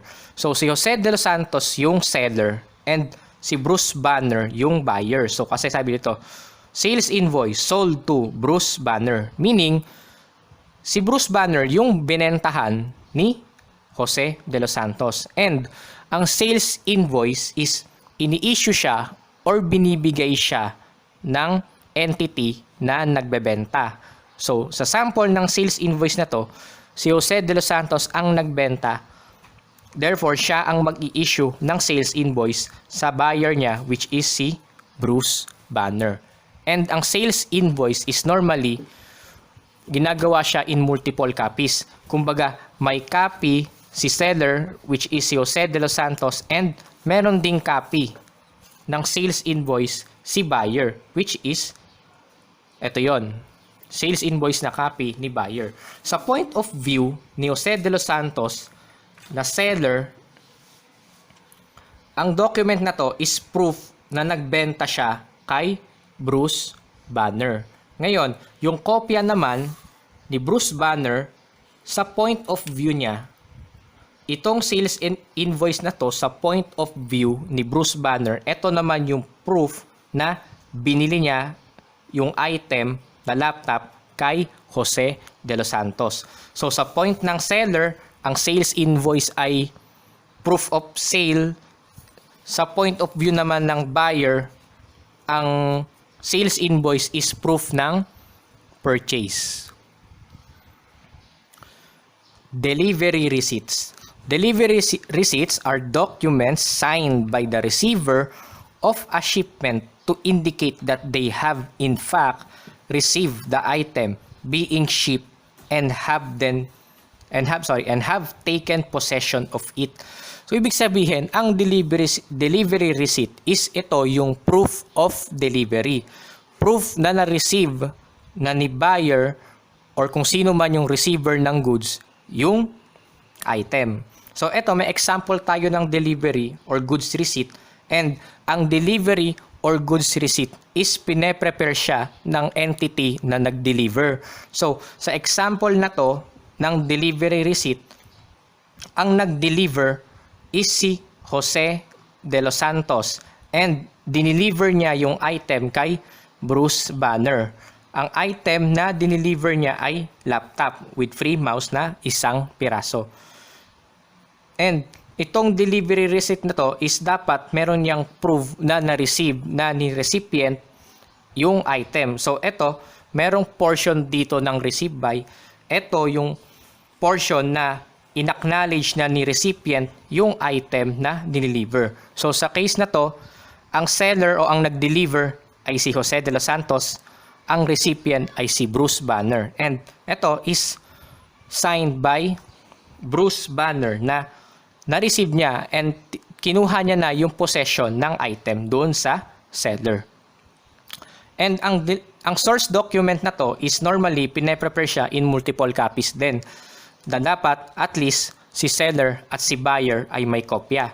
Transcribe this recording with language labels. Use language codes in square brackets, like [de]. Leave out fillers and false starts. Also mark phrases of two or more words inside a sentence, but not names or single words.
[tl] So, si Jose de los Santos yung [en] seller and [tl] si Bruce Banner yung buyer. So, kasi sabi dito, [en] sales invoice sold to Bruce Banner. [tl] Meaning, si Bruce Banner yung binentahan ni Jose de los Santos. And, ang [en] sales invoice is [tl] ini-issue siya or binibigay siya ng entity na nagbebenta. So, sa sample ng [en] sales invoice [tl] na to, si Jose de los Santos ang nagbenta. Therefore, siya ang mag-i-issue ng [en] sales invoice [tl] sa buyer niya, [en] which is si Bruce Banner. [tl] And ang [en] sales invoice is normally [tl] ginagawa siya [en] in multiple copies. [tl] Kumbaga, may copy si seller, [en] which is si Jose de los Santos, [tl] and meron ding copy ng [en] sales invoice [tl] si [en] buyer, which is [tl] ito yon, [en] sales invoice [tl] na copy ni buyer. Sa [en] point of view [tl] ni Jose de los Santos na seller, ang document na to is proof na nagbenta siya kay Bruce Banner. Ngayon, yung kopya naman ni Bruce Banner, sa [en] point of view [tl] niya, itong [en] sales invoice [tl] na to, sa [en] point of view [tl] ni Bruce Banner, ito naman yung proof na binili niya yung item na laptop kay Jose de los Santos. So, sa point ng seller, ang [en] sales invoice [tl] ay [en] proof of sale. [tl] Sa [en] point of view [tl] naman ng buyer, ang [en] sales invoice is proof [tl] ng purchase. [en] Delivery receipts. Delivery receipts are documents signed by the receiver of a shipment to indicate that they have in fact received the item being shipped and have taken possession of it. [tl] So, ibig sabihin, ang [en] delivery receipt is [tl] ito yung [en] proof of delivery. [tl] Proof na na-receive na ni buyer or kung sino man yung receiver ng goods, yung item. So, ito, may example tayo ng [en] delivery or goods receipt, and [tl] ang [en] delivery or goods receipt is [tl] pine-prepare siya ng entity na nag-deliver. So, sa example na to ng [en] delivery receipt, [tl] ang nag-deliver is si Jose de los Santos, and dineliver niya yung item kay Bruce Banner. Ang item na dineliver niya ay [en] laptop with free mouse [tl] na 1 piraso. And itong [en] delivery receipt [tl] na to is dapat meron niyang proof na na-receive na ni recipient yung item. So, ito, merong portion dito ng [en] receive by. [tl] Ito yung portion na in-acknowledge na ni recipient yung item na dineliver. So, sa case na to, ang seller o ang nag-deliver ay si Jose de los Santos, ang recipient ay si Bruce Banner. And ito [en] is signed by [tl] Bruce Banner na na-receive niya and kinuha niya na yung possession ng item doon sa seller. And ang [en] source document [tl] na to is normally pine-prepare siya [en] in multiple copies [tl] din. Na dapat at least si seller at si buyer ay may kopya.